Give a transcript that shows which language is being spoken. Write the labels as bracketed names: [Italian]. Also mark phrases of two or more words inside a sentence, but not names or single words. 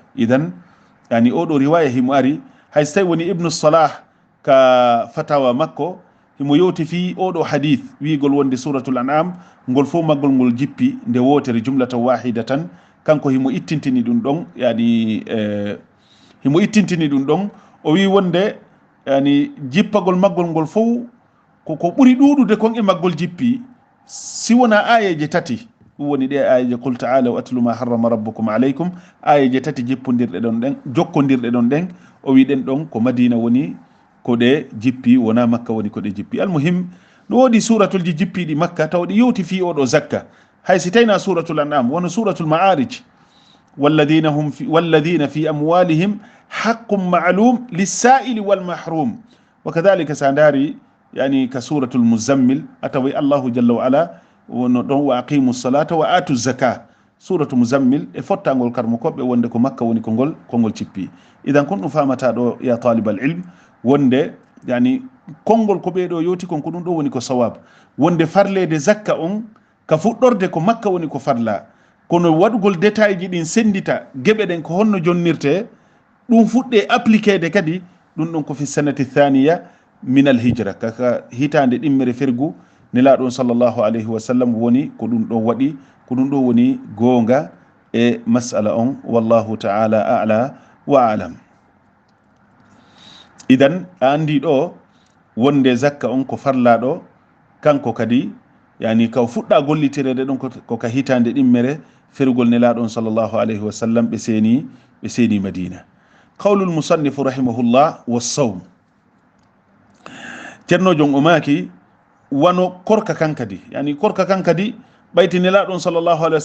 [Fula] idan yani oɗo riwaya himo ari hayso tawi woni ibnu salah ka fatawa makko himo yewti fi oɗo hadith wiigol wonde suratul an'am ngol fo maggol ngol jippi nde wotere [Arabic] جملة واحدة. [Fula] kanko himo ittintini ɗum ɗon, yani himo ittintini ɗum ɗon o wi wonde yani jippagol maggol ngol fof ko ɓuri ɗuɗude kon e maggol jippi si wona ayeje tati. ɗum woni ɗe ayeje [Arabic] قل تعالوا أتل ما حرم ربكم عليكم, [Fula] ayeje tati jippodirɗe ɗon ɗen jokkodirɗe ɗon ɗen o wi ɗen ɗon ko madina woni ko ɗe jippi, wona makka woni ko ɗe jippi. almuhim no woodi suratul ji jippiɗi makka taw ɗi yewti fi oɗo zakka. hay si tawna suratul an'am wono suratul ma'arij [Arabic] والذين في أموالهم حق معلوم للسائل والمحروم. وكذلك [Fula] sa ndaari yani ka suratul muzammil atawi [Arabic] الله جل وعلا [Fula] wono don [Arabic] وأقيموا الصلاة وآتوا الزكاة [Fula] suratu muzammil e fottangol karmo koɓe wonde ko makka woni kongol cippi idan kon ɗum famata ɗo [Arabic] يا طالب العلم [Fula] wonde yani kongol ko ɓeɗo yoti kon ko ɗum ɗo woni ko sawab wonde farlede zakka on ka fuɗɗorde ko makka woni ko farla kono waɗugol détail ji ɗin sendita geɓe ɗen ko honno jonnirte ɗum fuɗɗe appliquede kadi ɗum ɗon ko [Arabic] في السنة الثانية من الهجرة [Fula] kaka hitande ɗimmere fergu nelaɗon [Arabic] صلى الله عليه وسلم [Fula] woni ko ɗum ɗon waɗi ko ɗum ɗo woni goonga e masala on [Arabic] والله تعالى أعلى وأعلم. [Fula] idan a andi ɗo wonde zakka on ko farlaɗo kanko kadi yani ka fuɗɗa gollitirede ɗon ko ka hitande ɗimmere fergol nelaɗon [Arabic] صلى الله عليه وسلم [Fula] ɓe seeni madina. [Arabic] قول المصنف رحمه الله والصوم [Fula] ceernojon o maaki wano korka kan kadi yani korka kan kadi ɓayti nelaɗon [Arabic] صلى الله عليه